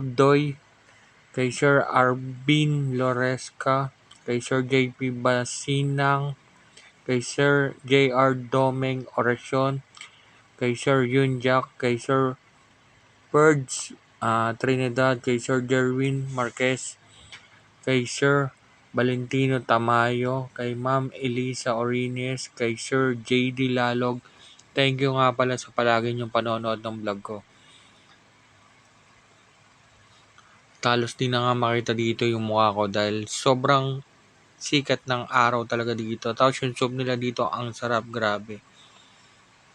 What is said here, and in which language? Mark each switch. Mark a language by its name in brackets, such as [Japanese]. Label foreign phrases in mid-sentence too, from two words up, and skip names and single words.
[Filipino] Doy, kay Sir Arbin Loresca, kay Sir JP Basinang, kay Sir JR Domeng Oracion, kay Sir Yunjak, kay Sir Birds Trinidad, kay Sir Jerwin Marquez, kay Sir Valentino Tamayo, kay Ma'am Elisa Orines, kay Sir JD Lalog. [English] Thank you [Filipino] nga pala sa palagi niyong panonood ng vlog ko. Talos din na nga makita dito yung mukha ko dahil sobrang sikat ng araw talaga dito. Tapos yung soup nila dito ang sarap, grabe.